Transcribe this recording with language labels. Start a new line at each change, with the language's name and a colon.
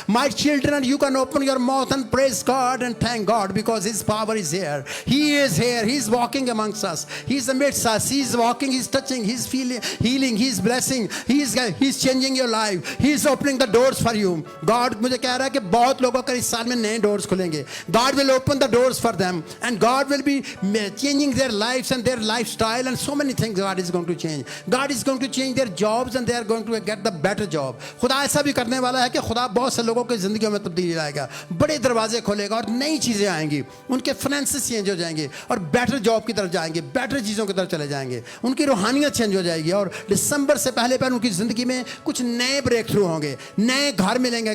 English: My children, you can open your mouth and praise God and thank God, because his power is here. He is here, he is walking amongst us, he is amidst us, he is walking, he is touching, he is feeling, healing, he is blessing, he is changing your life, he is opening the doors for you.
Hindi: God मुझे कह रहा है कि बहुत लोगों का इस साल में नए डोर्स खुलेंगे।
English: God will open the doors for them, and God will be changing their lives and their lifestyle, and so many things God is going to change. God is going to change their jobs and they are going to get the better job.
Hindi: खुदा ऐसा भी करने वाला है कि खुदा बहुत से लोगों की ज़िंदगियों में तब्दीली लाएगा, बड़े दरवाजे खोलेगा और नई चीज़ें आएंगी, उनके फाइनेंसेस चेंज हो जाएंगे और बेटर जॉब की तरफ जाएंगे, बेटर चीज़ों की तरफ चले जाएंगे, उनकी रूहानियत चेंज हो जाएगी। और दिसंबर से पहले उनकी ज़िंदगी में कुछ नए ब्रेक थ्रू होंगे, नए घर मिलेंगे।